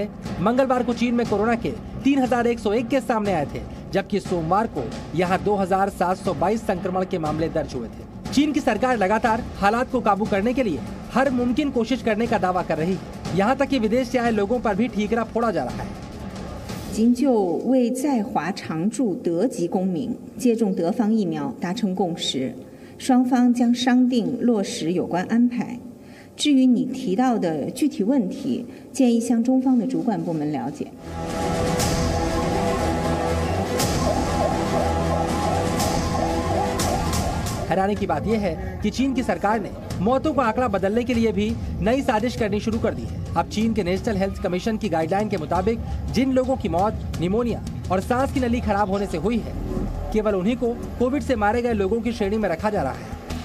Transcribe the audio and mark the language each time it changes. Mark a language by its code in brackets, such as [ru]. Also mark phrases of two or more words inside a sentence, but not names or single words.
[hi] मंगलवार को चीन में कोरोना के 3101 केस सामने आए थे, जबकि सोमवार को यहां 2722 संक्रमण के मामले दर्ज हुए थे। चीन की सरकार लगातार हालात को काबू करने के लिए हर मुमकिन कोशिश करने का दावा कर रही है। यहाँ तक कि विदेश से आए लोगों पर भी ठीकरा फोड़ा जा रहा है। [zh] 仅就为在华常住德籍公民接种德方疫苗达成共识，双方将商定落实有关安排。至于你提到的具体问题，建议向中方的主管部门了解。 [hi] हैरानी की बात यह है कि चीन की सरकार ने मौतों का आंकड़ा बदलने के लिए भी नई साजिश करनी शुरू कर दी है। अब चीन के नेशनल हेल्थ कमीशन की गाइडलाइन के मुताबिक जिन लोगों की मौत निमोनिया और सांस की नली खराब होने से हुई है, केवल उन्हीं को कोविड से मारे गए लोगों की श्रेणी में रखा जा रहा है।